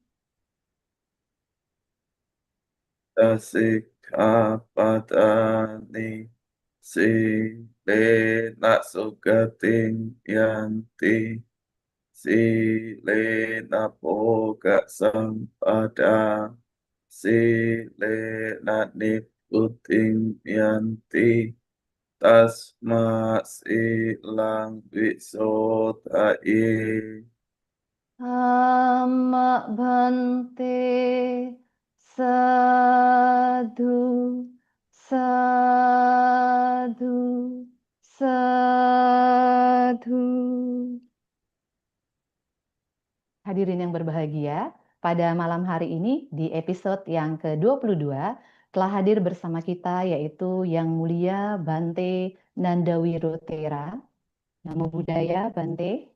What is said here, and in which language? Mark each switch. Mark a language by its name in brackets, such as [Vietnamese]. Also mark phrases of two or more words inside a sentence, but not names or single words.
[Pali] Sikkhapadani Silena Sugating Yanti Silena Bhoga Sampada Silena Nibbuting Yanti Tasma Silang Visodhaye. Amma bhante sadhu sadhu sadhu. [Indonesian] Hadirin yang berbahagia, pada malam hari ini di episode yang ke-22 telah hadir bersama kita yaitu Yang Mulia Bante Nandawiro Tera. [Pali] Namo Buddhaya Bante.